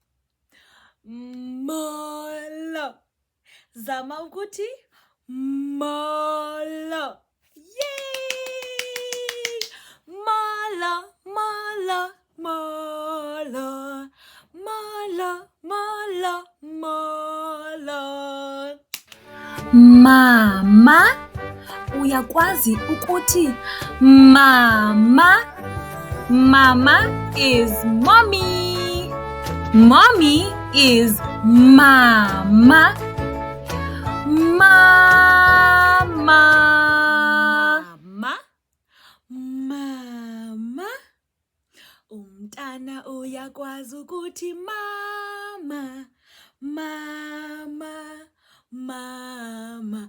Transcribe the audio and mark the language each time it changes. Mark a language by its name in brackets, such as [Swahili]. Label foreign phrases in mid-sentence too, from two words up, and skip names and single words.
[Xhosa] Molo. Zama ukuthi molo. Yay! Molo, molo, molo. Molo, molo, molo. Mama. Uyakwazi ukuthi mama. [English] Mama is mommy. Mommy is mama. [Xhosa] Mama. Mama. Mama. Umntana uyakwazi ukuthi mama. Mama. Mama.